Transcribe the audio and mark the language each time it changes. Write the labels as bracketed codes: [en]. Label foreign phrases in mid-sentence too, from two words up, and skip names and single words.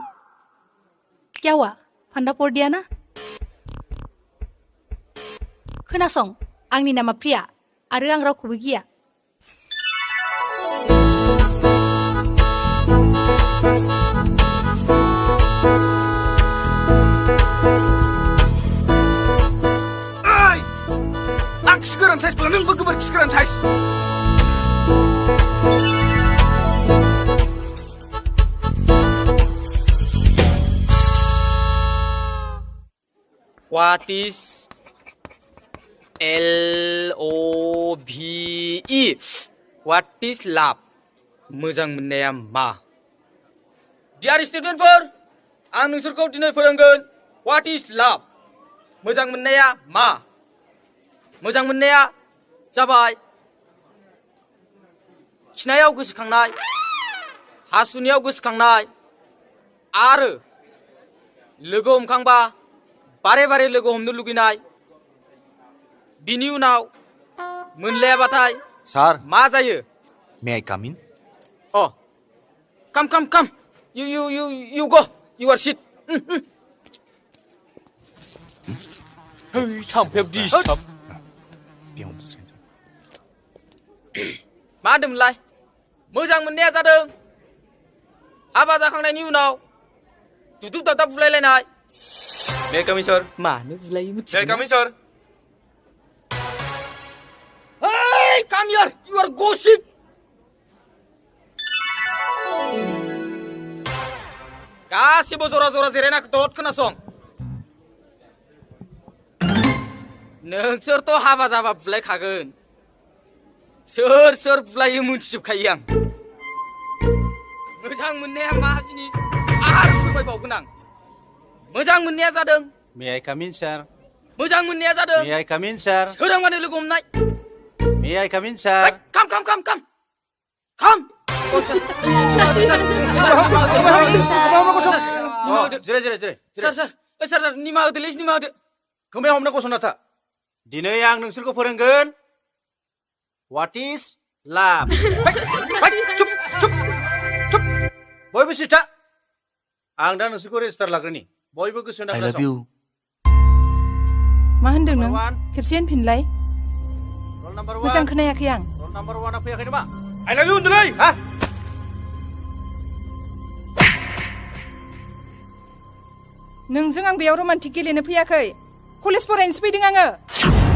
[hi] क्यावा फान्दा पड़दिया ना? [brx] खोनासं, आंनि नामा प्रिया आरो आं रावखौबो गिया। आं खि गोरान साइजब्ला नोंबो गोबोरखि गोरान साइज। [en] What is LOVE? What is love? [brx] मोजां मोननाया मा? [en] Dear student [brx] फोर, आं नोंसोरखौ दिनै फोरोंगोन [en] What is love? [brx] मोजां मोननाया मा? मोजां मोननाया जाबाय खिनायाव गोसोखांनाय, हासुनायाव गोसोखांनाय आरो लोगो हमखांबा बारे बारे लोगो हमनो लुगैनाय। बिनि उनाव मोनलायाबाथाय सार मा जायो? [en] May I come in? अ come you go you are sit। [brx] Hey, थाम्फैया डिस्टार्ब। मा होनदोंमोनलाय? मोजां मोननाया जादों हाबा जाखांनायनि उनाव दुदुब दादाब बुलायलायनाय। [en] May I come in, sir? [brx] मानो बुलायो मिथिगौ? [en] May I come in, sir? Hey, come here, you are gossip। [brx] गासिबो जरा जरा जिरायना दद खोनासं। नोंसोरथ' हाबा जाबा बुलायखागोन। सोर सोर बुलायो मोनथिजोबखायो आं। मोजां मोननाया मा जिनिस आरो फोरमायबावगोन आं। मोजां मोननाया जादों [en] May I come in, sir? [brx] मोजां मोननाया जादों [en] May I come in, sir? [brx] सोरांबानो लोगो हमनाय। [en] May I come in, sir? Come। [brx] सार निमा होदोलै निमा होदो। खोमायाव हमना गसंना था। दिनै आं नोंसोरखौ फोरोंगोन [en] What is love? [brx] चुप। बयबो सिथा। आं दा नोंसोरखौ रेजिस्टार लाग्रोनि। बयबो गोसो होना [en] I love [brx] खोनासं। [en] you. [brx] मा होनदों नों? [en] Number one. [brx] खेबसे होनफिनलाय। [en] Roll number [brx] मोजां [en] one. [brx] खोनायाखै आं। [en] Roll number one [brx] आ फैयाखै नामा? [en] I love you होनदोंलै। हा? [brx] नोंजों आं बेयाव रमान्टिक गेलेनो फैयाखै। कलेज फरायनोसो फैदों आङो।